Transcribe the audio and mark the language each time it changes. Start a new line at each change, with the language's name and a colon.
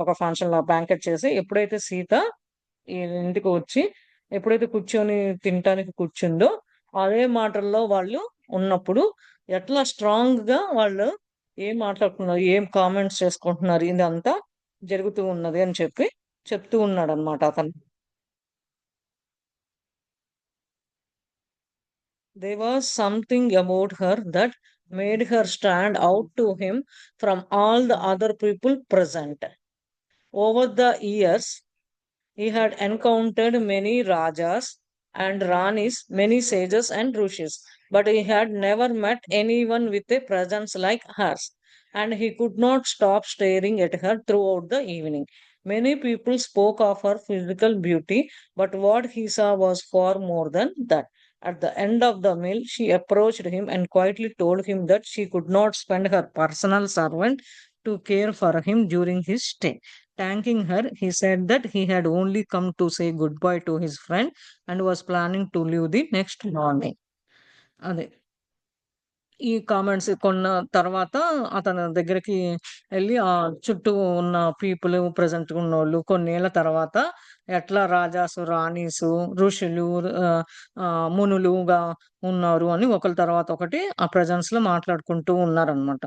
Telugu: ఒక ఫంక్షన్‌లో బ్యాంకెట్ చేసి ఎప్పుడైతే సీత ఈ ఇంటికి వచ్చి ఎప్పుడైతే కూర్చొని తినటానికి కూర్చుందో, అదే మాటల్లో వాళ్ళు ఉన్నప్పుడు ఎట్లా స్ట్రాంగ్‌గా వాళ్ళు ఏం మాట్లాడుకున్నారు, ఏం కామెంట్స్ చేసుకుంటున్నారు ఇదంతా జరుగుతూ ఉన్నది అని చెప్పి చెప్తూ ఉన్నాడన్నమాట అతను.
English: There was something about her that made her stand out to him from all the other people present. Over the years, he had encountered many Rajas and Ranis, many sages and rishis, but he had never met anyone with a presence like hers, and he could not stop staring at her throughout the evening. Many people spoke of her physical beauty, but what he saw was far more than that. At the end of the meal, she approached him and quietly told him that she could not spend her personal servant to care for him during his stay. Thanking her, he said that he had only come to say goodbye to his friend and was planning to leave the next morning.
Telugu: అదే. ఈ comments కొన్న తర్వాత అతని దగ్గరికి ఎళ్లి చుట్టూ ఉన్న people ప్రెజెంట్‌గా ఉన్నోళ్ళు కొన్నేళ్ల తర్వాత ఎట్లా రాజాసు, రాణీసు, ఋషులు మునులుగా ఉన్నారు అని ఒకళ్ళ తర్వాత ఒకటి ఆ ప్రెజెన్స్‌లో మాట్లాడుకుంటూ ఉన్నారనమాట.